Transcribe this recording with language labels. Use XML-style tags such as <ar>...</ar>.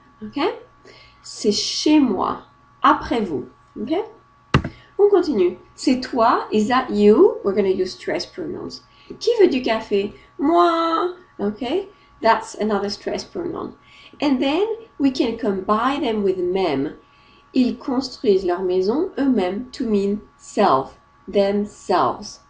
<fr>Okay, c'est chez moi, après vous. Okay, on continue. C'est toi,</fr> <en>is that you? We're going to use stressed pronouns.</en> <fr>Qui veut du café? Moi.</fr> <en>Okay, that's another stressed pronoun. And then we can combine them with même.</en> <fr>Ils construisent leur maison eux-mêmes</fr> <en>to mean self, themselves.</en>